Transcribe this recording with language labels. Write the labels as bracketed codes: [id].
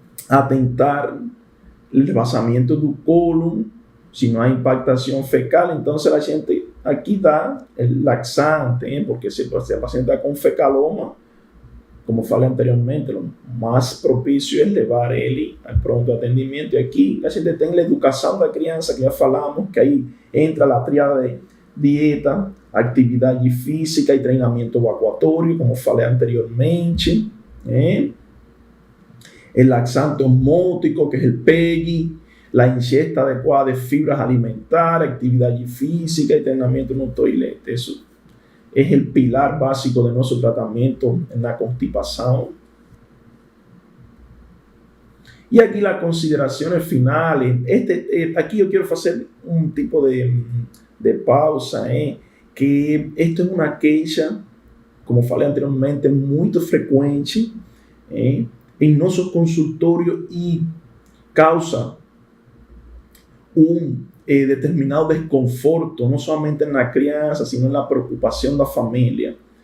[pt] atentar o vazamento do cólon, se não há impactação fecal, então a gente aqui dá o laxante, porque se a paciente está com fecaloma, como falei anteriormente, o mais propício é levar ele ao pronto atendimento. E aqui a gente tem a educação da criança, que já falamos, que aí entra a tríade de dieta, atividade física e treinamento evacuatório, como falei anteriormente. [es] El laxante osmótico, que es el PEGI, la ingesta adecuada de fibras alimentares, actividad física y entrenamiento en un toilete. Eso es el pilar básico de nuestro tratamiento en la constipación. Y aquí las consideraciones finales. Aquí yo quiero hacer un tipo de pausa, que esto es una queixa, [pt] como falei anteriormente, muito frequente em nosso consultório e causa determinado desconforto, não somente na criança, sino na preocupação da família.